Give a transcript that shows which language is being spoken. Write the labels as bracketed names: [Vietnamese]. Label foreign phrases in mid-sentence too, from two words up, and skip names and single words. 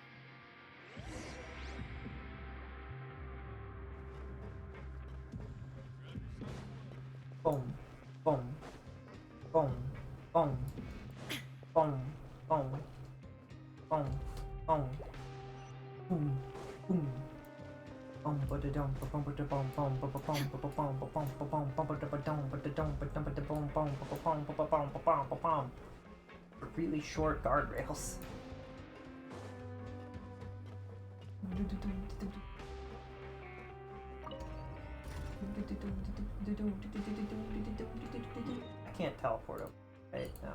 [English] Boom, boom, boom, boom, boom, boom, boom, boom, boom, boom. Bum ba da dum ba bum ba da bum bum ba ba bum ba ba bum ba bum ba bum ba ba da ba dum ba da dum ba dum ba da bum bum ba ba bum ba ba bum ba bum ba bum. Really short guardrails. I can't teleport over. Right now.